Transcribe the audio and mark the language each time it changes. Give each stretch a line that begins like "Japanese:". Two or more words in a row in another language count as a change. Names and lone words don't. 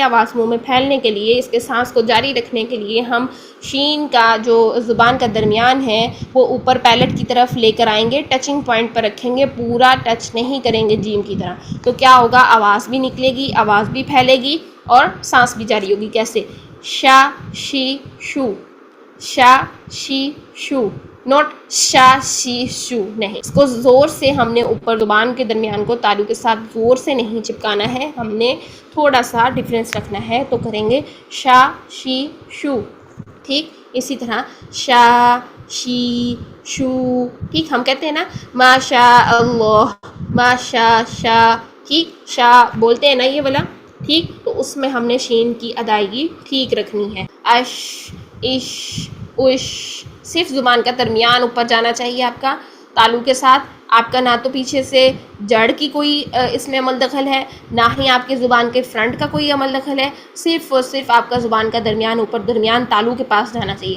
Urdu: آواز منہ میں پھیلنے کے لیے، اس کے سانس کو جاری رکھنے کے لیے ہم شین کا جو زبان کا درمیان ہے وہ اوپر پیلٹ کی طرف لے کر آئیں گے،
English: touching point
Urdu: پر رکھیں گے، پورا ٹچ نہیں کریں گے جیم کی طرح، تو کیا ہوگا؟ آواز بھی نکلے گی، آواز بھی پھیلے گی اور سانس بھی جاری ہوگی۔ کیسے؟ شا، شی، شو، شا، شی، شو، نوٹ شا، شی، شو، نہیں، اس کو زور سے ہم نے اوپر زبان کے درمیان کو تالو کے ساتھ زور سے نہیں چپکانا ہے، ہم نے تھوڑا سا ڈفرینس رکھنا ہے، تو کریں گے شا، شی، شو، ٹھیک؟ اسی طرح شا، شی، شو، ٹھیک؟ ہم کہتے ہیں نا
Arabic: ما شاء اللہ، ما شاء،
Urdu: شا، ٹھیک؟ شا بولتے ہیں نا یہ والا، ٹھیک؟ تو اس میں ہم نے شین کی ادائیگی ٹھیک رکھنی ہے۔ اش، اش، اش، صرف زبان کا درمیان اوپر جانا چاہیے آپ کا، تالو کے ساتھ آپ کا نہ تو پیچھے سے جڑ کی کوئی اس میں عمل دخل ہے، نہ ہی آپ کے زبان کے فرنٹ کا کوئی عمل دخل ہے، صرف اور صرف آپ کا زبان کا درمیان اوپر درمیان تالو کے پاس جانا چاہیے.